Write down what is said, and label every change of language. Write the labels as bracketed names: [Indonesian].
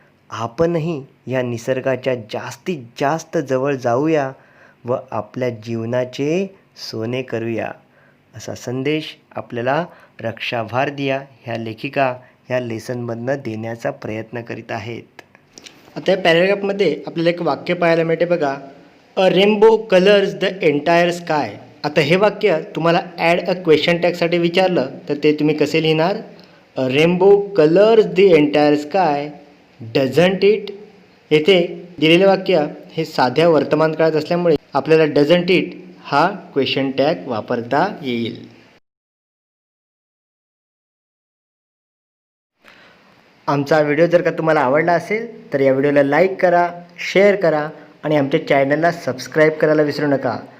[Marathi] आपणही या निसर्गाच्या जास्तीत जास्त जवळ जाऊया व आपल्या जीवनाचे सोने करूया, असा संदेश आपल्याला रक्षा भारतीया ह्या लेखिका ह्या लेसनमधनं देण्याचा प्रयत्न करीत आहेत. आता या पॅरेग्राफमध्ये आपल्याला एक वाक्य पाहायला मिळते बघा. [English] A rainbow colours the entire sky. [Marathi] आता हे वाक्य तुम्हाला ॲड अ क्वेश्चन टॅगसाठी विचारलं तर ते तुम्ही कसे लिहिणार? [English] A rainbow colours the entire sky doesn't it. [Marathi] येथे दिलेले वाक्य हे साध्या वर्तमान काळात असल्यामुळे आपल्याला डझंट इट हा क्वेश्चन टॅग वापरता येईल. आमचा व्हिडिओ जर का तुम्हाला आवडला असेल तर या व्हिडिओला लाईक करा, शेअर करा आणि आमच्या चॅनलला सबस्क्राईब करायला विसरू नका.